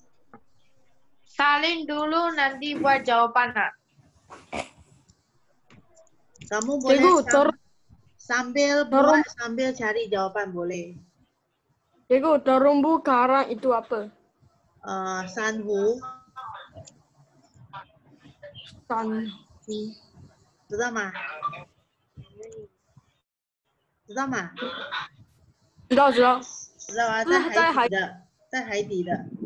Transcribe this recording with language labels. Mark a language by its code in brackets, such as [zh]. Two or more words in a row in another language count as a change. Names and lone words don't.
[ms] salin dulu nanti buat jawapan nak. Kamu boleh Cikgu, sambil buat sambil cari jawapan boleh. Cikgu, terumbu karang itu apa? [zh] Sanhu, 知道吗？知道吗？知道。知道啊，在海底的，在海底的。